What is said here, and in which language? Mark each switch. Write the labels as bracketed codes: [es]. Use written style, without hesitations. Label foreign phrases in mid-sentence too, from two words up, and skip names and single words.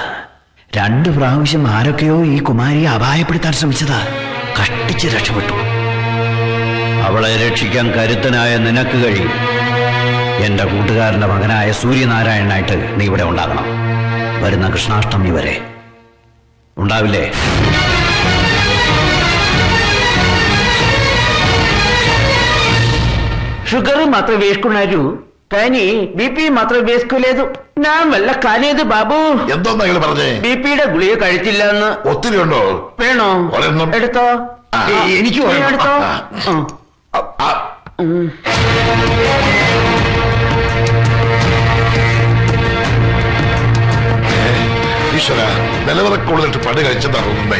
[ml] 2 പ്രാവശ്യം ആരൊക്കെയോ ഈ കുമാരിയെ അപായപ്പെടുത്താൻ ശ്രമിച്ചതാ. കഷ്ടിച്ച് രക്ഷപ്പെട്ടു. അവളെ രക്ഷിക്കാൻ കരുത്തനായ നിനക്ക് കഴിയും. എന്റെ കൂട്ടുകാരന്റെ മകനായ സൂര്യനാരായണനായിട്ട് നീ ഇവിടെ ഉണ്ടാകണം. വരുന്ന കൃഷ്ണാഷ്ടമി വരെ ഉണ്ടാവില്ലേ? [te] షుగర్ మాత్రం వేసుకున్నారు, కానీ బీపీ మాత్రం వేసుకోలేదు. నా వల్ల కాలేదు బాబు. [ml] എന്തോന്നാ നിങ്ങൾ പറഞ്ഞേ? ബിപിയുടെ ഗുളിക കഴിച്ചില്ല എന്ന്. ഒത്തിരി ഉണ്ടോ? വേണോ? ഒരെണ്ണം എടുത്തോ. എനിക്ക് എടുത്തോ. ഈശ്വര, നിലവിറക്കുള്ളിട്ട് പണി കഴിച്ചെന്നാ തോന്നുന്നേ.